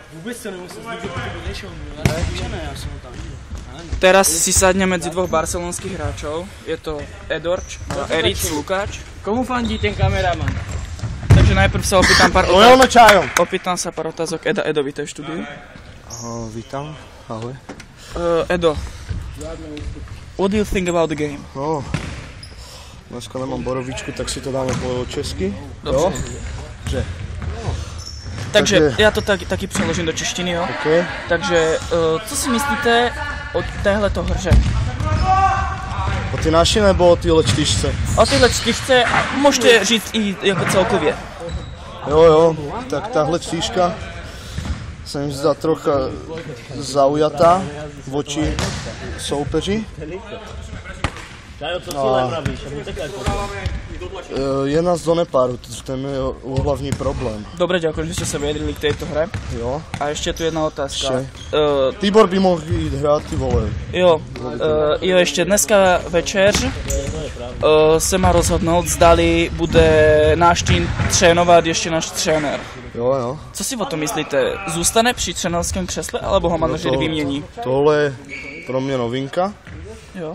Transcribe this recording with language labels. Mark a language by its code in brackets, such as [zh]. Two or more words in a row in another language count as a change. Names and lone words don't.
[sk] Teraz si sadne medzi dvoch barcelonských hráčov. Je to Edorč a Eric Lukáč. Komu fandí ten kameraman? Takže najprv sa opýtam pár otázok. Opýtam sa pár otázok Eda. Edo, vítaj v štúdiu. Vítam, ahoj. [en] Edo, what do you think about the game? [cs] Dneska nemám borovičku, tak si to dáme po česky. Dobře. Že? Takže já to taky přeložím do češtiny, jo? Okay. Takže, co si myslíte o téhleto hře? O ty naši nebo o tyhle čtyřce? O tyhle čtyřce a můžete říct i jako celkově. Jo, tak tahle čtyřka sa mi zdá [sk] trocha zaujatá voči [cs] soupeři. Je nás do nepáru, ten je hlavní problém. [sk] Dobre, ďakujem, že ste sa vyjadrili k tejto hre. Jo. A ešte tu jedna otázka. Tibor by mohl ísť hrať, [cs] ty vole. Jo, ešte dneska večer se má rozhodnout, zdali bude náš tým trénovat ještě náš trenér. Jo. Co si o tom myslíte? Zůstane při trenérském křesle, alebo ho manažer vymění? Tohle je pro mě novinka. Jo.